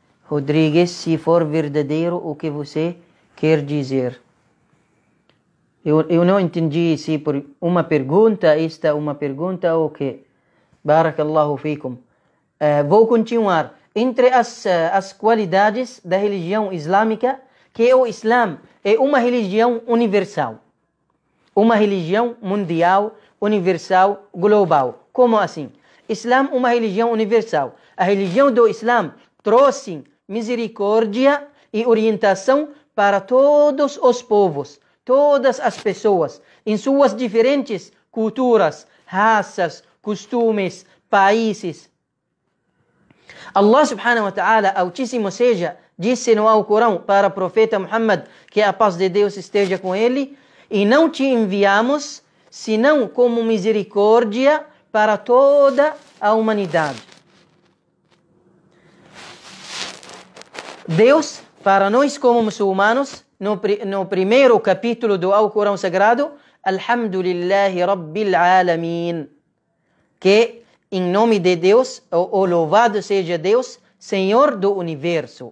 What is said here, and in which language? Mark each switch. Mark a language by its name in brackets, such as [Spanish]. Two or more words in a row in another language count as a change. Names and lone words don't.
[Portuguese] Rodrigues, se for verdadeiro o que você quer dizer. Eu não entendi se por uma pergunta, esta é uma pergunta ou que. [Arabic] بارك الله فيكم. [Portuguese] Vou continuar. Entre as qualidades da religião islâmica, que o Islã é uma religião universal. Uma religião mundial, universal, global. Como assim? Islã é uma religião universal. A religião do Islã trouxe misericórdia e orientação para todos os povos, todas as pessoas, em suas diferentes culturas, raças, costumes, países. [Arabic] الله سبحانه وتعالى, [Portuguese] Altíssimo seja, disse no Alcorão para o profeta Muhammad, que a paz de Deus esteja com ele, e não te enviamos senão como misericórdia para toda a humanidade. Deus, para nós como muçulmanos, no primeiro capítulo do Alcorão Sagrado, [Arabic] الحمد لله رب العالمين, [Portuguese] que em nome de Deus, o louvado seja Deus, Senhor do Universo.